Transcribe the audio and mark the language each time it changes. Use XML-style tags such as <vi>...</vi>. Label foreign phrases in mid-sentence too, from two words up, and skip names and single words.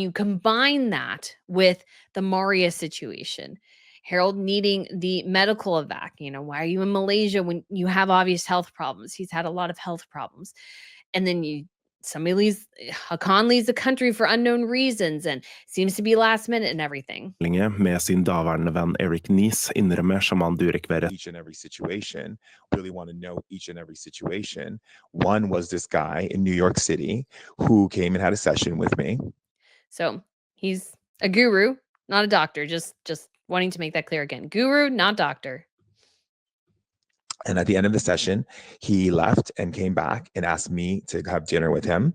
<en>And then you combine that with the Maria situation. Harold needing the medical evac. Why are you in Malaysia when you have obvious health problems? He's had a lot of health problems. And then Hakan leaves the country for unknown reasons and seems to be last minute and everything.</en> <no>Med sin daværende venn Eric Nies innrømmer shaman Durek Verrett</no> <en>each and every situation, really want to know each and every situation. One was this guy in New York City who came and had a session with me. So he's a guru, not a doctor. Just wanting to make that clear again. Guru, not doctor. And at the end of the session, he left and came back and asked me to have dinner with him.</en>